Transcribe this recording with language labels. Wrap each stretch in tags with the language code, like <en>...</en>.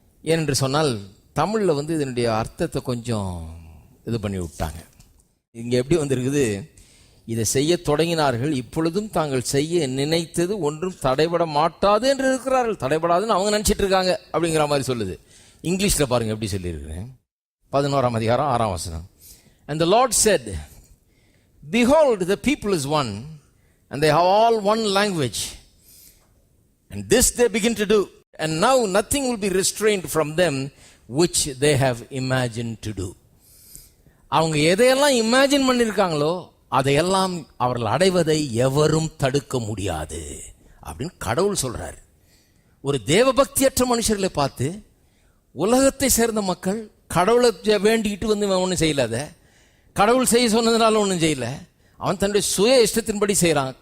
<ta>ஏனென்று சொன்னால் தமிழ்ல இதனுடைய அர்த்தத்தை கொஞ்சம் இது பண்ணி விட்டாங்க. இங்க எப்படி வந்திருக்குது, இதை செய்ய தொடங்கினார்கள், இப்பொழுதும் தாங்கள் செய்ய நினைத்தது ஒன்றும் தடைபட மாட்டாது என்று இருக்கிறார்கள். தடைபடாதுன்னு அவங்க நினைச்சிட்டு இருக்காங்க அப்படிங்கிற மாதிரி சொல்லுது. இங்கிலீஷ்ல பாருங்க எப்படி சொல்லியிருக்கிறேன். 11ஆம் அதிகாரம் 6ஆம் வசனம்.</ta> <en>And the Lord said, behold, the people is one, and they have all one language, and this they begin to do, and now nothing will be restrained from them which they have imagined to do.</en> <ta>அவங்க எதையெல்லாம் imagine பண்ணியிருக்காங்களோ அதையெல்லாம் அவர்கள் அடைவதை எவரும் தடுக்க முடியாது அப்படின்னு கடவுள் சொல்றாரு. ஒரு தேவபக்தியற்ற மனுஷர்களை பார்த்து உலகத்தை சேர்ந்த மக்கள் கடவுளை வேண்டிக்கிட்டு ஒன்றும் செய்யலாத, கடவுள் செய்ய சொன்னதுனால ஒன்றும் செய்யல, அவன் தன்னுடைய சுய இஷ்டத்தின்படி செய்யறான்.</ta>